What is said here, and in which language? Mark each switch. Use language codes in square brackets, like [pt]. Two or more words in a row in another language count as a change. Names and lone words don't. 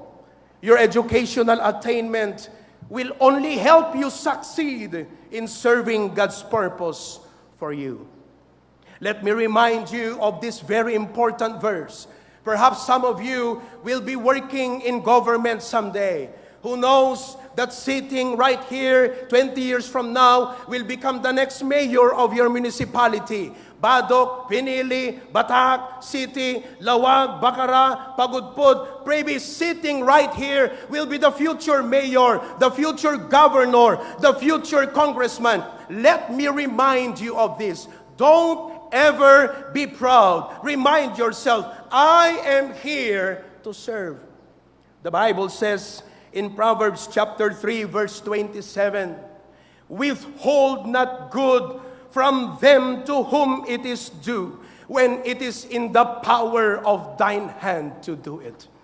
[en] Your educational attainment will only help you succeed in serving God's purpose for you. Let me remind you of this very important verse. Perhaps some of you will be working in government someday. Who knows that sitting right here 20 years from now will become the next mayor of your municipality. Badok, Pinili, Batak, City, Lawag, Bacara, Pagudpud, Provy, sitting right here will be the future mayor, the future governor, the future congressman. Let me remind you of this. Don't ever be proud. Remind yourself, I am here to serve. The Bible says in Proverbs chapter 3, verse 27, withhold not good from them to whom it is due, when it is in the power of thine hand to do it.